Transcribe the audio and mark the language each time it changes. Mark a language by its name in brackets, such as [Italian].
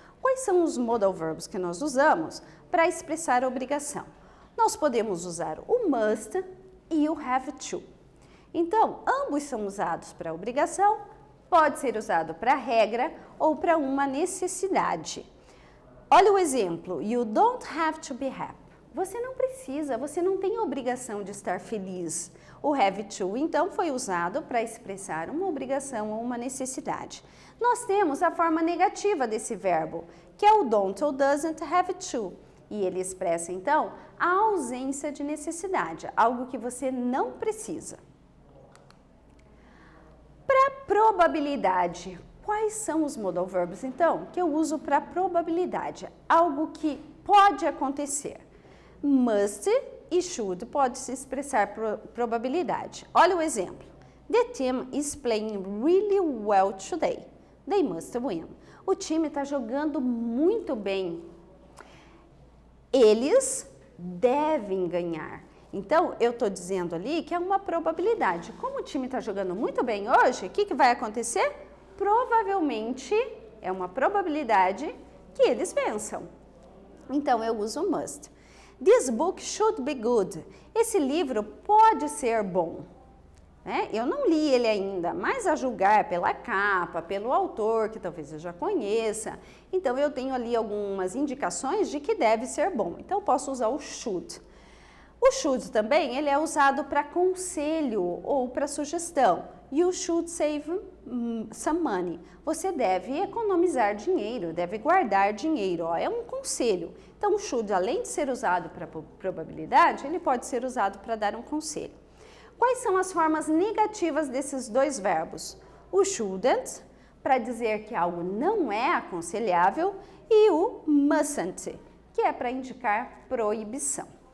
[Portuguese] Quais são os modal verbs que nós usamos para expressar a obrigação? Nós podemos usar o must e o have to. Então, ambos são usados para obrigação, pode ser usado para regra ou para uma necessidade. Olha o exemplo, [English] you don't have to be happy. [Portuguese] Você não precisa, você não tem obrigação de estar feliz. O have to, então, foi usado para expressar uma obrigação ou uma necessidade. Nós temos a forma negativa desse verbo, que é o don't ou doesn't have to. E ele expressa, então, a ausência de necessidade, algo que você não precisa. Para probabilidade, quais são os modal verbs, então, que eu uso para probabilidade? Algo que pode acontecer. Must e should pode se expressar probabilidade. Olha o exemplo. [English] The team is playing really well today. They must win. [Portuguese] O time está jogando muito bem. Eles devem ganhar. Então, eu estou dizendo ali que é uma probabilidade. Como o time está jogando muito bem hoje, o que vai acontecer? Provavelmente, é uma probabilidade que eles vençam. Então, eu uso must. [English] This book should be good. [Portuguese] Esse livro pode ser bom. Eu não li ele ainda, mas a julgar pela capa, pelo autor, que talvez eu já conheça, então eu tenho ali algumas indicações de que deve ser bom. Então, eu posso usar o should. O should também, ele é usado para conselho ou para sugestão. [English] You should save some money. [Portuguese] Você deve economizar dinheiro, deve guardar dinheiro. É um conselho. Então, o should, além de ser usado para probabilidade, ele pode ser usado para dar um conselho. Quais são as formas negativas desses dois verbos? O shouldn't, para dizer que algo não é aconselhável, e o mustn't, que é para indicar proibição.